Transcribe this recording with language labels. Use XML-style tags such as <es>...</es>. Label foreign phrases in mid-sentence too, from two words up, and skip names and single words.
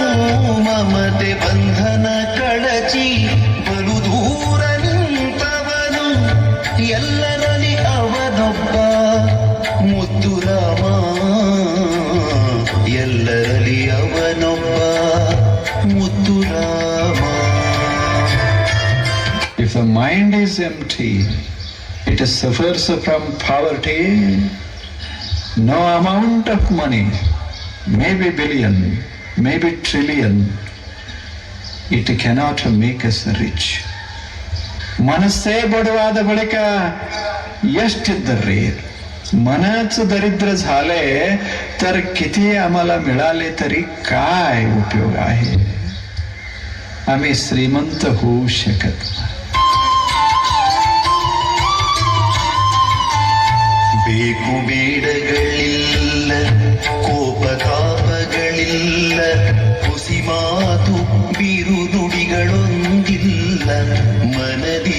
<kn>ಮಮತೆ ಬಂಧನ ಕಳಚಿ ಬಲು ದೂರ ನಿಂತವನು. ಎಲ್ಲರಲ್ಲಿ ಅವನೊಬ್ಬ ಮುದ್ದು ರಾಮ. ಎಲ್ಲರಲ್ಲಿ ಅವನೊಬ್ಬ ಮುದ್ದು ರಾಮ.</kn> <en>If the mind is empty, it suffers from poverty. No amount of money, maybe billion, maybe trillion, it cannot make us rich.</en> <kn>ಮನಸ್ಸೇ ಬಡವಾದ ಬಳಿಕ ಎಷ್ಟಿದ್ದರ್ರಿ.</kn> <mr>मनच दरिद्र झाले तर किती आम्हाला मिळाले तरी काय उपयोग आहे. आम्ही श्रीमंत होऊ शकत नाही.</mr> <kn>ಬೇಕು ಬೇಡಗಳಿಲ್ಲ, ಕೋಪ ತಾಪಗಳಿಲ್ಲ, ಹುಸಿ ಮಾತು ಬಿರುನುಡಿಗಳೊಂದಿಲ್ಲ ಮನದಿ.</kn>